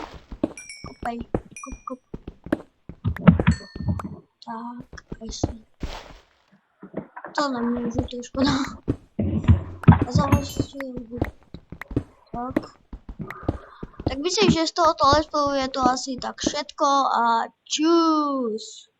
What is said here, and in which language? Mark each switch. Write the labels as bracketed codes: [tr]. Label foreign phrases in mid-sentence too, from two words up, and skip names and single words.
[cs] Kopej. Kop. Tak, jestli. To nemůžu, to je škoda. A založím. Tak myslím, že z tohoto let's playu je to asi tak [sk] všetko a čus.